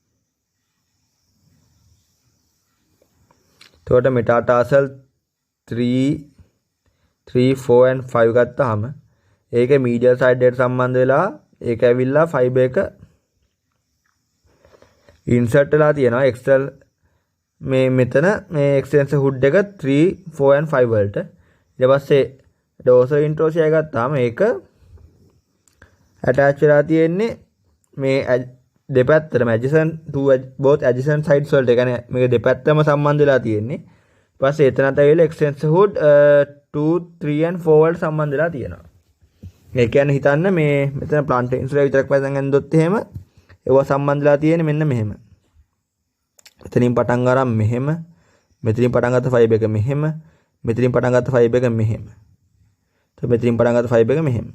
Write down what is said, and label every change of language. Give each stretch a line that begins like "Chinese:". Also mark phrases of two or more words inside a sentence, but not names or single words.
Sinhala: එතකොට මෙටාටාසල් 3, 4 and 5 ගත්තාම ඒකේ
English: medial side
Sinhala: එකට සම්බන්ධ වෙලා ඒක ඇවිල්ලා ෆයිබර් එක ඉන්සර්ට් වෙලා තියෙනවා එක්ස්ටර්නල් මේ මෙතන මේ
English: extension hood
Sinhala: එක 3, 4 and 5 වලට. ඊට පස්සේ
English: dorsal interossei
Sinhala: ගත්තාම ඒක attach වෙලා තියෙන්නේ මේ දෙපැත්තටම
English: adjacent to both adjacent sides
Sinhala: වලට. ඒ කියන්නේ මේක දෙපැත්තම සම්බන්ධ වෙලා තියෙන්නේ. ඊට පස්සේ එතනත් ඇවිල්ලා
English: extension hood
Sinhala: 2, 3 and 4 වලට සම්බන්ධ වෙලා තියෙනවා. ඒ කියන්නේ හිතන්න මේ මෙතන
English: plant insular
Sinhala: විතරක් පස්සෙන් ඇඳොත් එහෙම ඒවා සම්බන්ධ වෙලා තියෙන්නේ මෙන්න මෙහෙම. එතනින් පටන් අරන් මෙහෙම, මෙතනින් පටන් ගත්ත ෆයිබර් එක මෙහෙම, මෙතනින් පටන් ගත්ත ෆයිබර් එක මෙහෙම. මෙතනින් පටන් ගත්ත ෆයිබර් එක මෙහෙම.